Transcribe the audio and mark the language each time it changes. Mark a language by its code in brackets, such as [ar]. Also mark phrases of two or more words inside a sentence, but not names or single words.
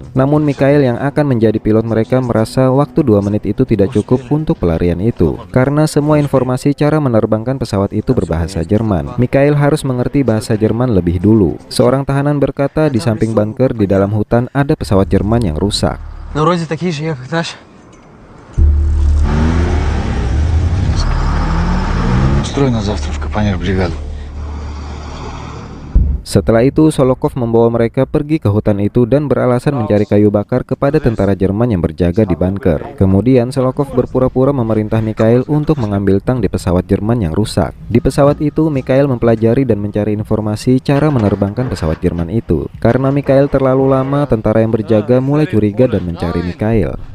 [id] Namun Mikhail yang akan menjadi pilot mereka merasa waktu 2 menit itu tidak cukup untuk pelarian itu, karena semua informasi cara menerbangkan pesawat itu berbahasa Jerman. Mikhail harus mengerti bahasa Jerman lebih dulu. Seorang tahanan berkata di samping bunker di dalam hutan ada pesawat Jerman yang rusak. [ru] Ну, вроде такие же, как наш. Устрой на завтра в капонер-бригаду. [id] Setelah itu Solokov membawa mereka pergi ke hutan itu dan beralasan mencari kayu bakar kepada tentara Jerman yang berjaga di bunker. Kemudian Solokov berpura-pura memerintah Mikhail untuk mengambil tang di pesawat Jerman yang rusak. Di pesawat itu Mikhail mempelajari dan mencari informasi cara menerbangkan pesawat Jerman itu. Karena Mikhail terlalu lama, tentara yang berjaga mulai curiga dan mencari Mikhail.